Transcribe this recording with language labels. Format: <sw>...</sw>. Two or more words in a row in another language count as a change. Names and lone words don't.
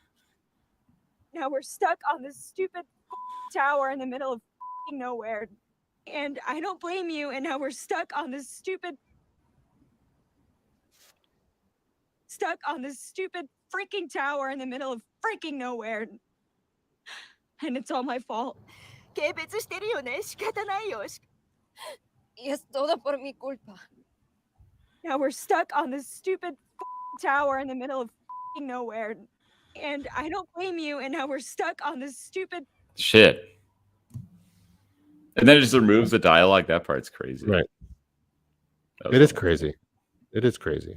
<en>Now we're stuck on this stupid tower in the middle of nowhere. And I don't blame you, and now we're stuck on this stupid freaking tower in the middle of freaking nowhere. And it's all my fault.</en> <ja>軽蔑してるよね。仕方ないよ。</ja> <es>Y es todo por mi culpa.</es> <en>Now we're stuck on this stupid tower in the middle of nowhere. And I don't blame you, and now we're stuck on this stupid shit. And then it just removes the dialogue. That part's crazy. Right. It is crazy. It is crazy.</en>